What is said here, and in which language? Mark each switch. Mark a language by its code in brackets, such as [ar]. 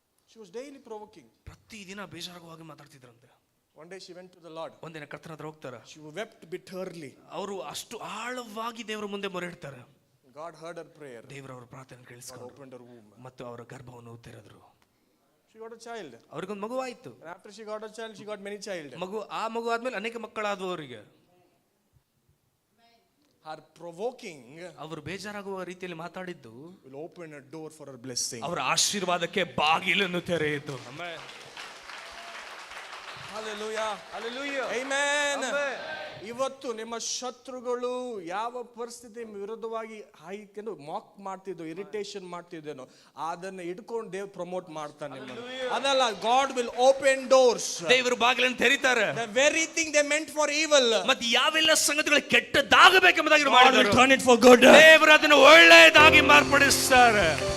[en] She was daily provoking. [kn] ಪ್ರತಿದಿನ ಬೇಜಾರಾಗುವಾಗಿ ಮಾತಾಡ್ತಿದ್ರಂತೆ. [en] One day she went to the Lord. [kn] ಒಂದಿನ ಕರ್ತನ ಹತ್ರ ಹೋಗ್ತಾರೆ. [en] She wept bitterly. [kn] ಅವರು ಅಷ್ಟು ಆಳವಾಗಿ ದೇವರ ಮುಂದೆ ಮೊರೆ ಇಡ್ತಾರೆ. [en] God heard her prayer. [kn] ದೇವರು ಅವರ ಪ್ರಾರ್ಥನೆ ಕೇಳಿಸಿಕೊಂಡು [en] opened her womb. [kn] ಮತ್ತು ಅವರ ಗರ್ಭವನ್ನು ತೆರೆದರು. [en] She got a child. [kn] ಅವರಿಗೊಂದು ಮಗುವಾಯಿತು. [en] And after she got a child, she got many children. [kn] ಮಗು ಆದ್ಮೇಲೆ ಅನೇಕ ಮಕ್ಕಳಾದವು ಅವರಿಗೆ. [en] Her provoking [kn] ಅವರು ಬೇಜಾರಾಗುವ ರೀತಿಯಲ್ಲಿ ಮಾತಾಡಿದ್ದು [en] will open a door for her blessing. [kn] ಅವರ ಆಶೀರ್ವಾದಕ್ಕೆ ಬಾಗಿಲನ್ನು ತೆರೆಯಿತು. [en] Hallelujah. Amen. [kn] ಇವತ್ತು ನಿಮ್ಮ ಶತ್ರುಗಳು ಯಾವ ಪರಿಸ್ಥಿತಿ ವಿರುದ್ಧವಾಗಿ ಹಾಯ್ಕೊಂಡು ಮಾಕ್ ಮಾಡ್ತಿದ್ದೋ, ಇರಿಟೇಷನ್ ಮಾಡ್ತಿದ್ದೇನೋ ಅದನ್ನ ಇಟ್ಕೊಂಡು ದೇವ್ರು ಪ್ರಮೋಟ್ ಮಾಡ್ತಾನೆ. ಅದಲ್ಲ, [en] God will open doors. [kn] ದೇವರು ಬಾಗಿಲನ್ನು ತೆರೀತಾರೆ. [en] The very thing they meant for evil, [kn] ಮತ್ತೆ ಯಾವೆಲ್ಲ ಸಂಗತಿಗಳು ಕೆಟ್ಟದಾಗಬೇಕೆಂಬುದಾಗಿ [en] God will [kn] ಮಾಡಿದರು, [en] turn it for good. [kn] ದೇವರು ಅದನ್ನು ಒಳ್ಳೆಯದಾಗಿ ಮಾರ್ಪಡಿಸ್ತಾರೆ.